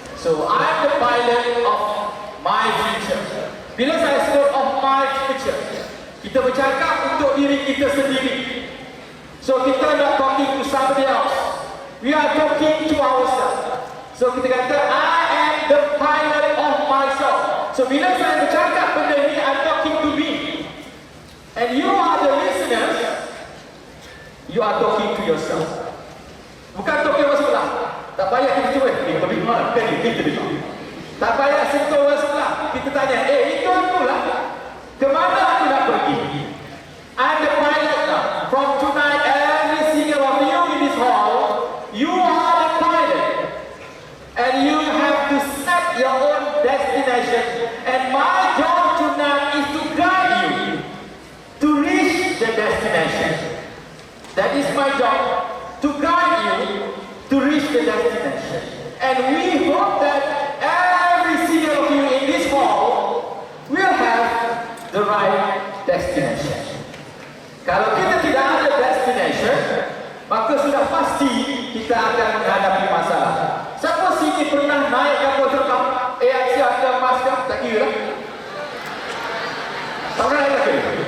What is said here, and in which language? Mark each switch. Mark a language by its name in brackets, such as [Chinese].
[English] So I'm the pilot of my future. [Malay] Bila saya sebut [English] of my future, [Malay] kita bercakap untuk diri kita sendiri. [English] So kita not talking to somebody else. We are talking to ourselves. [Malay] So kita kata [English] I am the pilot of myself. So [Malay] bila saya bercakap benda ni, [English] I'm talking to me. And you are the listeners. You are talking to yourself. [Malay] Bukan talking orang sebelah. Tak payah kita cuba. Tapi mana? Kita dengar. Tak payah sentuh orang sebelah. Kita tanya, itu aku lah. Kemana aku nak pergi? [English] I'm the pilot now. From tonight, every single of you in this hall, you are the pilot. And you have to set your own destination. And my job tonight is to guide you to reach the destination. That is my job. To guide you to reach the destination. And we hope that every single of you in this hall will have the right destination. [Malay] Kalau kita tidak ada destination, maka sudah pasti kita akan menghadapi masalah. Siapa sini pernah naik kapal terbang Asia ke Mars ke? Tak kira lah. Tak pernah naik lagi?